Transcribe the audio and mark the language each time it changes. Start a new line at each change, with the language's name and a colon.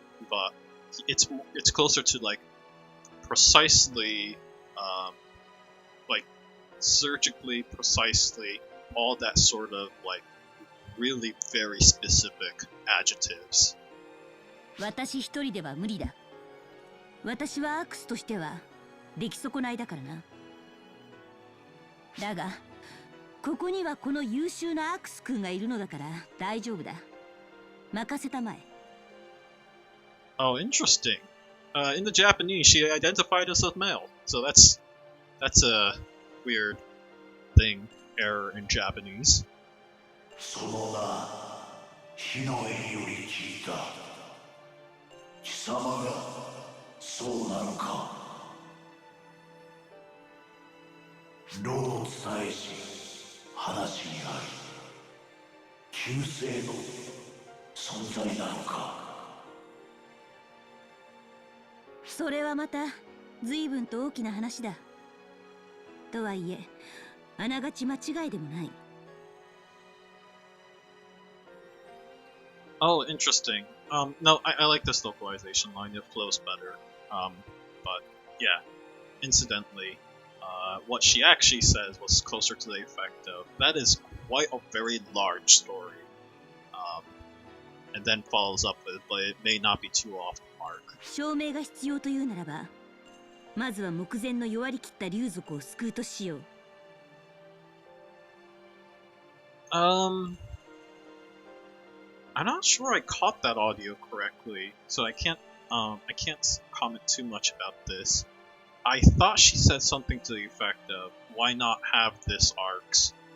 English: But it's closer to like precisely like surgically, precisely, all that sort of like really very specific adjectives.
Japanese: 私一人では無理だ。私はアークスとしては出来損ないだからな。だがここにはこの優秀なアークス君がいるのだから大丈夫だ。任せたまえ。
English: Oh, interesting. In the Japanese, she identified as a male, so that's a weird thing, error in Japanese.
Japanese: その名、火の襟より聞いた。貴様がそうなのか。炉の伝えし、話にあり、旧姓の存在なのか。それはまた随分と大きな話だ。とはいえ、あながち間違いでもない。
English: Oh, interesting. No, I like this localization line. It flows better. But yeah, incidentally, what she actually says was closer to the effect of that is quite a very large story. And then follows up with, but it may not be too off the mark.
Japanese: 証明が必要というならば、まずは目前の弱り切った竜族を救うとしよう。
English: I'm not sure I caught that audio correctly, so I can't comment too much about this. I thought she said something to the effect of, why not have this ARKS?